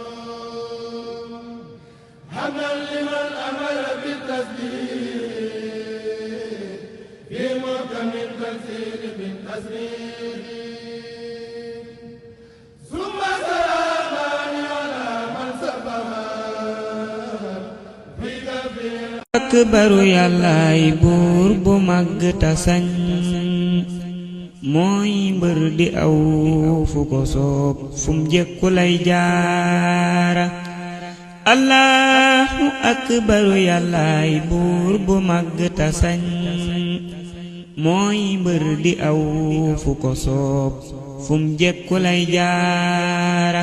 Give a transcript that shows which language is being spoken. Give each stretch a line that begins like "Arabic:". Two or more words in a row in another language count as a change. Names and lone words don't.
Arabic: حمدا لمن أمر بالتسبيح في محكم التنزيل بالتسبيح. ثم سلامان على من سبها في كفيه.
Wolof: akbaru yàllaay buur bu màgg ta sañ mooy mbër di aw fu ko soob fum jekku lay jaara.
Arabic: الله أكبر
Wolof: yàllaay buur bu màgg ta sañ mooy mbër di aw fu ko soob fum jekku lay jaara.